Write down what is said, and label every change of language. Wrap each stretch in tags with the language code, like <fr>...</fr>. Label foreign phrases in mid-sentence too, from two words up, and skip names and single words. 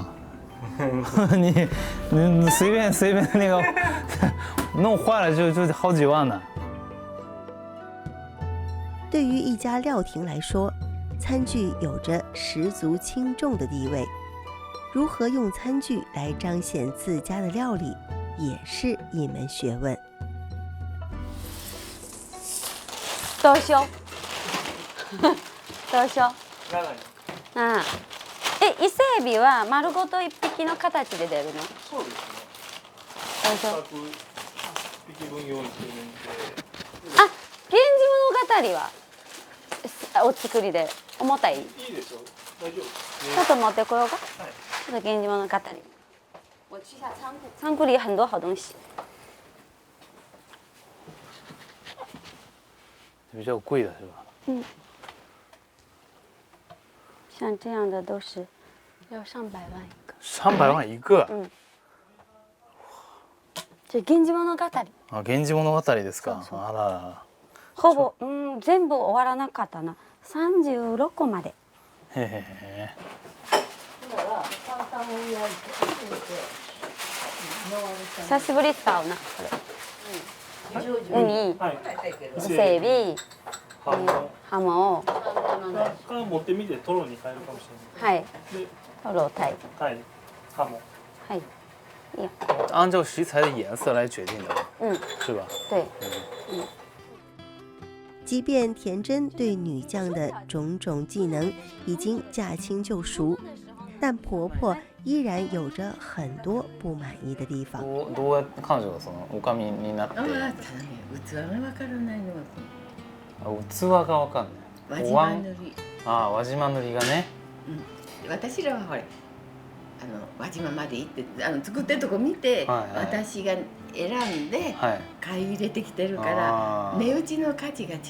<zh>你随便那个弄坏了就好几万呢。对于一家料亭来说，餐具有着十足轻重的地位。如何用餐具来彰显自家的料理，也是一门学问。</zh> <ja>どうしよう。どうしよう。伊勢海老は丸ごと1匹の形で出るの？そうですね。どうしよう。 1匹分用意してるんで。あ、源氏物語はお作りで重たい？いいいでしょう。大丈夫。ちょっと持ってこようか。</ja> <zh>这个源氏物語。我去下仓库，仓库里很多好东西。比较贵的是吧？像这样的都是要上百万一个。 300万一个？</zh> <ja>じゃ源氏物語。あ、源氏物語ですか。そうそうあらら。ほぼ、全部終わらなかったな。36個まで。へへ。久しぶり使うな、これ。ウニ、伊勢エビ、ハモ、から持ってみてトロに変えるかもしはい、れない。で、トロタイ。はい、ハモ。はい。</ja> <zh>按照食材的颜色来决定的，是吧？对。即便田真对女将的种种技能已经驾轻就熟，但婆婆依然有着很多不满意的地方。</zh> <ja>どうやって彼女がその女将になって？器がわからないのが器がわかんない。輪島塗り。あ、輪島塗りがね。私らはほれ輪島まで行って作ってるとこ見て、私が選んで買い入れてきてるから値打ちの価値が違うです。</ja>